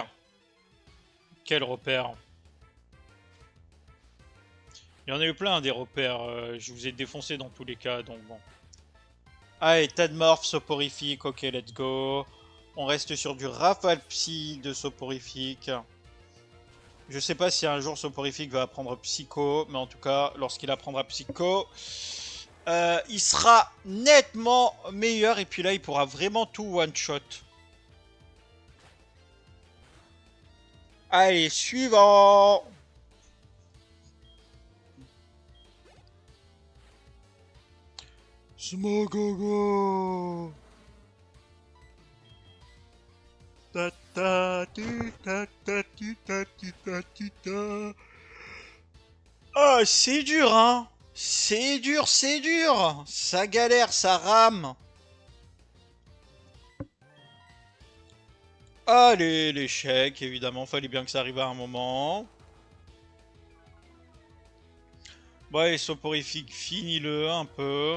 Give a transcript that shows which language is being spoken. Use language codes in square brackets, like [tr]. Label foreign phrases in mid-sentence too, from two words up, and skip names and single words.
[fr] Quel repère? Il y en a eu plein des repères, je vous ai défoncé dans tous les cas, donc bon. Allez, Tadmorph, soporifique, [en] ok, let's go. [fr] On reste sur du rafale psy de soporifique. Je sais pas si un jour soporifique va apprendre psycho, mais en tout cas, lorsqu'il apprendra psycho, il sera nettement meilleur et puis là, il pourra vraiment tout one-shot. Allez, suivant. Smogogo. Ta ta ti ta ta ti ta ti ta ti ta. Ah, c'est dur, hein. C'est dur, c'est dur. Ça galère, ça rame. Allez, l'échec, évidemment, fallait bien que ça arrive à un moment. Bon, allez, soporifique, finis-le un peu.